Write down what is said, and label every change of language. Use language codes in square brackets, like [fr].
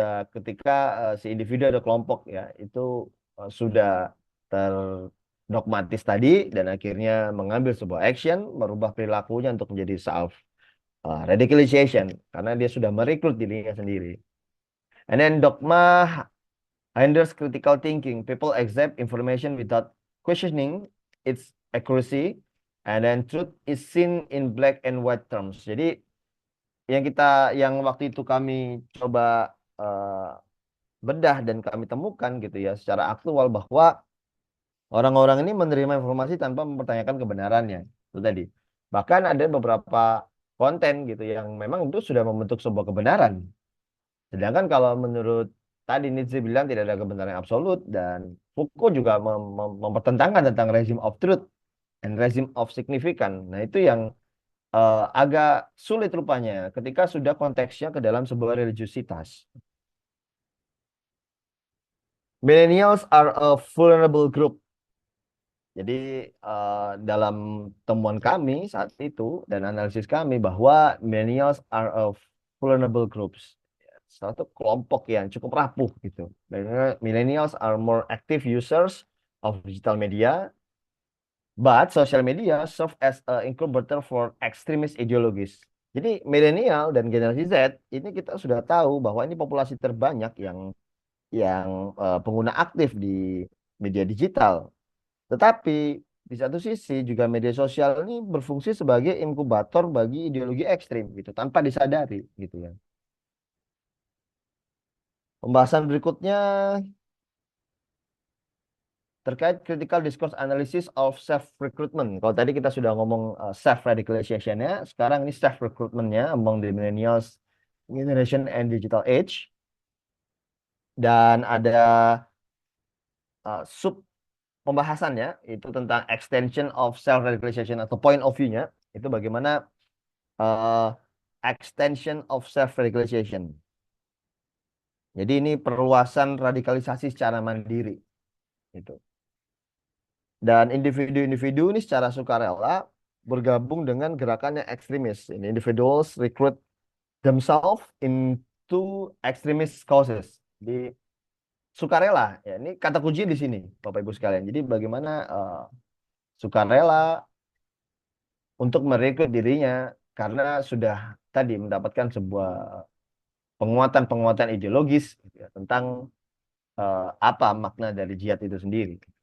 [id] Ketika si individu atau kelompok, ya, itu sudah terdogmatis tadi dan akhirnya mengambil sebuah action, merubah perilakunya untuk menjadi self radicalization karena dia sudah merekrut dirinya sendiri. [en] And then dogma hinders critical thinking. People accept information without questioning its accuracy, and then truth is seen in black and white terms. [id] Jadi yang waktu itu kami coba bedah dan kami temukan gitu ya secara aktual, bahwa orang-orang ini menerima informasi tanpa mempertanyakan kebenarannya. Itu tadi. Bahkan ada beberapa konten gitu yang memang itu sudah membentuk sebuah kebenaran. Sedangkan kalau menurut tadi Nietzsche bilang tidak ada kebenaran absolut, dan Foucault juga mempertentangkan tentang [en] regime of truth and regime of significance. [id] Nah, itu yang agak sulit rupanya ketika sudah konteksnya ke dalam sebuah religiusitas. [en] Millennials are a vulnerable group. [id] Jadi dalam temuan kami saat itu dan analisis kami, bahwa [en] millennials are a vulnerable groups, [id] suatu kelompok yang cukup rapuh gitu. [en] Millennials are more active users of digital media, but social media serve as a incubator for extremist ideologies. [id] Jadi milenial dan generasi Z ini kita sudah tahu bahwa ini populasi terbanyak yang pengguna aktif di media digital. Tetapi di satu sisi juga media sosial ini berfungsi sebagai inkubator bagi ideologi ekstrim gitu tanpa disadari gitu ya. Pembahasan berikutnya terkait [en] critical discourse analysis of self recruitment. [id] Kalau tadi kita sudah ngomong self radicalization-nya, sekarang ini self recruitment-nya [en] among the millennials generation and digital age. [id] Dan ada sub pembahasannya itu tentang extension of self radicalization atau [en] point of view- [id] nya itu bagaimana uh, extension of self radicalization. Jadi ini perluasan radikalisasi secara mandiri itu. Dan individu-individu ini secara sukarela bergabung dengan gerakan yang ekstremis. [en] Ini individuals recruit themselves into extremist causes. [id] Di sukarela, ya ini kata kunci di sini, Bapak Ibu sekalian. Jadi bagaimana sukarela untuk merekrut dirinya karena sudah tadi mendapatkan sebuah penguatan-penguatan ideologis gitu ya, tentang apa makna dari jihad itu sendiri.